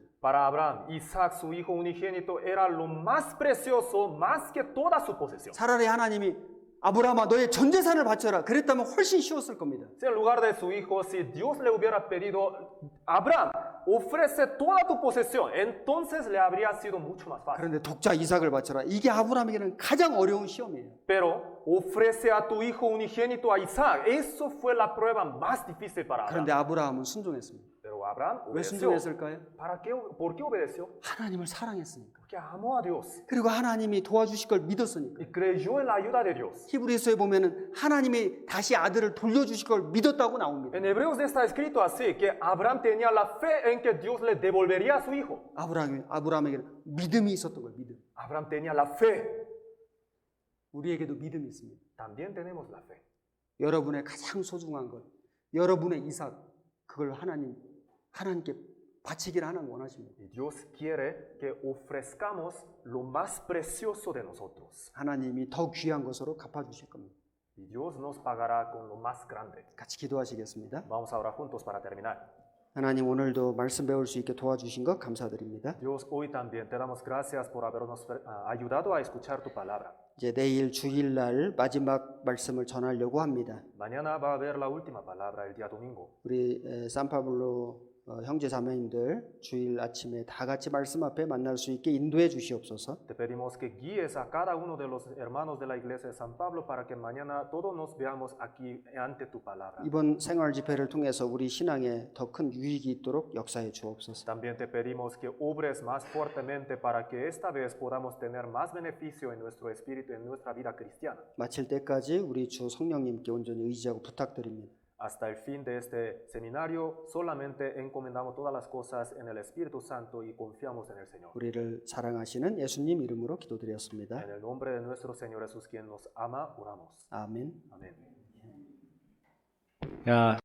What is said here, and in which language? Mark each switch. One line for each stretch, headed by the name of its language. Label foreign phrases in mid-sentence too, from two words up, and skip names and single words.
Spanish: Para Abraham, Isaac, su hijo unigénito, era lo más precioso, más que toda su posesión.
Korean: 차라리 하나님이 아브라함아 너의 전 재산을 바쳐라 그랬다면 훨씬 쉬웠을 겁니다.
Spanish: Si en lugar de su hijo, si Dios le hubiera pedido, Abraham, ofrece toda tu posesión, entonces le habría sido mucho más fácil.
Korean: 그런데 독자 이삭을 바쳐라. 이게 아브라함에게는 가장 어려운 시험이에요.
Spanish: Pero ofrece a tu hijo unigénito a Isaac. Eso fue la prueba más difícil para
Korean: 그런데
Spanish: Abraham.
Korean: 아브라함은 순종했습니다.
Spanish: Pero Abraham
Korean: 왜
Spanish: obedeció.
Korean: 순종했을까요?
Spanish: ¿Por qué obedeció?
Korean: 하나님을 사랑했으니까.
Spanish: Porque amó a Dios
Korean: 그리고 하나님이 도와주실 걸 믿었으니까.
Spanish: y creyó en la ayuda de Dios.
Korean: 히브리서에 보면은 하나님이 다시 아들을 돌려주실 걸 믿었다고 나옵니다.
Spanish: En Hebreos está escrito así, que Abraham tenía la fe en que Dios le devolvería a su hijo.
Korean: 아브라함에게는 믿음이 있었던 거예요. 믿음.
Spanish: Abraham tenía la fe.
Korean: 우리에게도 믿음이 있습니다.
Spanish: También tenemos la fe.
Korean: 여러분의 가장 소중한 것, 여러분의 이삭, 그걸 하나님께 바치기를 하나님 원하십니다.
Spanish: Y Dios quiere que ofrezcamos lo más precioso de nosotros.
Korean: 하나님이 더 귀한 것으로 갚아주실 겁니다.
Spanish: Y Dios nos pagará con lo más grande.
Korean: 같이 기도하시겠습니다.
Spanish: Vamos a orar juntos para terminar.
Korean: 하나님 오늘도 말씀 배울 수 있게 도와주신 것 감사드립니다.
Spanish: Dios, hoy también te damos gracias por habernos ayudado a escuchar tu palabra.
Korean: 이제 내일 주일날 마지막 말씀을 전하려고 합니다.
Spanish: Mañana va a haber la última palabra, el día domingo.
Korean: 우리 산파블로 형제 자매님들 주일 아침에 다 같이 말씀 앞에 만날 수 있게 인도해 주시옵소서.
Spanish: Te pedimos que guíes a cada uno de los hermanos de la iglesia de San Pablo para que mañana todos nos veamos aquí ante tu palabra.
Korean: 이번 생활 집회를 통해서 우리 신앙에 더 큰 유익이 있도록 역사해 주옵소서.
Spanish: También te pedimos que obres más fuertemente para que esta vez podamos tener más beneficio en nuestro espíritu, en nuestra vida cristiana.
Korean: 마칠 때까지 우리 주 성령님께 온전히 의지하고 부탁드립니다.
Spanish: Hasta el fin de este seminario solamente encomendamos todas las cosas en el Espíritu Santo y confiamos en el Señor.
Korean: 우리를 사랑하시는 예수님 이름으로 기도드렸습니다.
Spanish: En el nombre de nuestro Señor Jesús, quien nos ama, oramos.
Korean: 아멘.
Spanish: Amén.
Korean: 야,